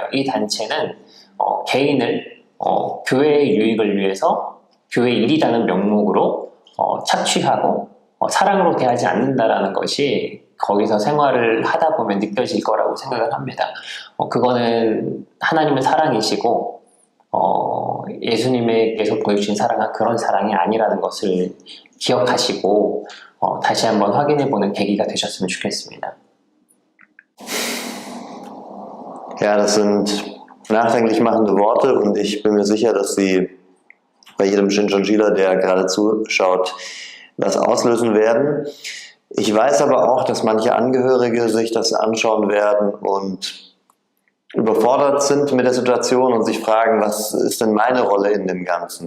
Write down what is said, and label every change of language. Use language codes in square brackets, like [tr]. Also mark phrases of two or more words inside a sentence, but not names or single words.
[ko] 이 단체는 개인을 교회의 유익을 위해서 교회 일이라는 명목으로 착취하고 사랑으로 대하지 않는다라는 것이 거기서 생활을 하다 보면 느껴질 거라고 생각을 합니다. 그거는 하나님의 사랑이시고 예수님께서 보여주신 사랑은 그런 사랑이 아니라는 것을 기억하시고 다시 한번 확인해보는 계기가 되셨으면 좋겠습니다. [de] Ja, das sind nachdenklich machende Worte und ich bin mir sicher, dass sie bei jedem Shincheonjila, der gerade zuschaut, das auslösen werden. Ich weiß aber auch, dass manche Angehörige sich das anschauen werden und überfordert sind mit der Situation und sich fragen, was ist denn meine Rolle in dem Ganzen?